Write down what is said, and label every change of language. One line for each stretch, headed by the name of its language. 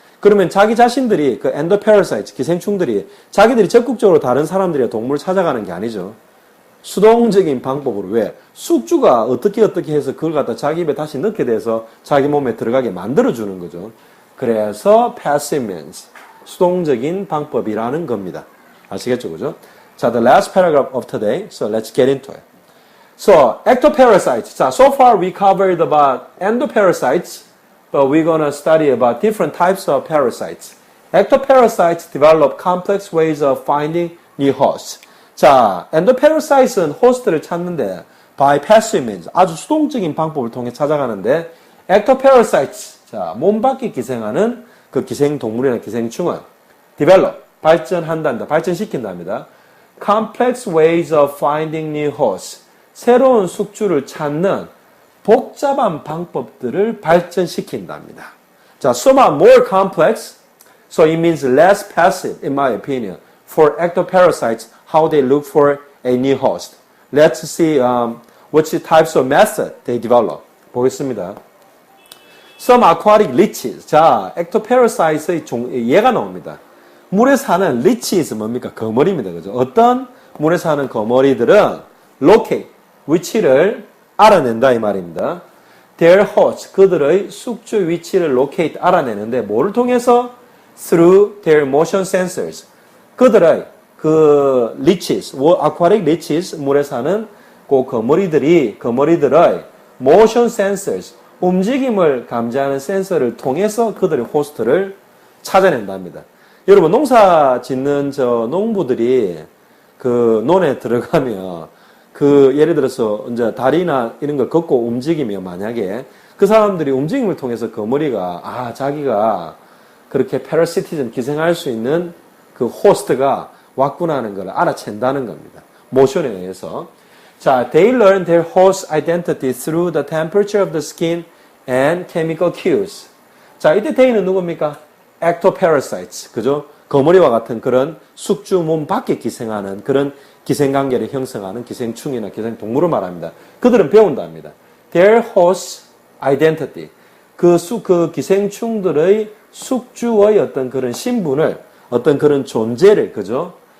Korean: 그러면 자기 자신들이 그 endoparasites, 기생충들이 자기들이 적극적으로 다른 사람들이나 동물을 찾아가는 게 아니죠. 수동적인 방법으로. 왜? 숙주가 어떻게 해서 그걸 갖다 자기 입에 다시 넣게 돼서 자기 몸에 들어가게 만들어주는 거죠. 그래서 passive means, 수동적인 방법이라는 겁니다. 아시겠죠, 그죠?
English: 자, the last paragraph of today. So let's get into it. So, ectoparasites. 자, so far we covered about endoparasites, but we're gonna study about different types of parasites. Ectoparasites develop complex ways of finding new hosts.
Korean: 자, endoparasites은 호스트를 찾는데
English: by passive means,
Korean: 아주 수동적인 방법을 통해 찾아가는데 ectoparasites, 자, 몸 밖에 기생하는 그 기생동물이나 기생충은 develop, 발전한단다, 발전시킨답니다.
English: complex ways of finding new hosts,
Korean: 새로운 숙주를 찾는 복잡한 방법들을 발전시킨답니다.
English: 자, somewhat more complex, so it means less passive, in my opinion, for ectoparasites, how they look for a new host. Let's see what types of method they develop.
Korean: 보겠습니다.
English: Some aquatic leeches.
Korean: 자, ectoparasites의 예가 나옵니다. 물에 사는 leeches 뭡니까? 거머리입니다. 그죠? 어떤 물에 사는 거머리들은 locate, 위치를 알아낸다 이 말입니다.
English: Their host,
Korean: 그들의 숙주 위치를 locate, 알아내는데 뭐를 통해서?
English: Through their motion sensors.
Korean: 그들의 그 leeches, aquatic leeches, 물에 사는 그 거머리들의 motion sensors, 움직임을 감지하는 센서를 통해서 그들의 호스트를 찾아낸답니다. 여러분, 농사 짓는 농부들이 그 논에 들어가면 그 예를 들어서 이제 다리나 이런 걸 걷고 움직이면 만약에 그 사람들이 움직임을 통해서 거머리가 자기가 그렇게 패러시티즘 기생할 수 있는 그 호스트가 왔구나 하는 걸 알아챈다는 겁니다. 모션에 의해서.
English: 자, they learn their host identity through the temperature of the skin and chemical cues.
Korean: 자, 이때 they는 누굽니까?
English: ectoparasites.
Korean: 그죠? 거머리와 같은 그런 숙주 몸 밖에 기생하는 그런 기생관계를 형성하는 기생충이나 기생동물을 말합니다. 그들은 배운답니다.
English: Their host identity.
Korean: 그 기생충들의 숙주의 어떤 그런 신분을, 어떤 그런 존재를, 그죠?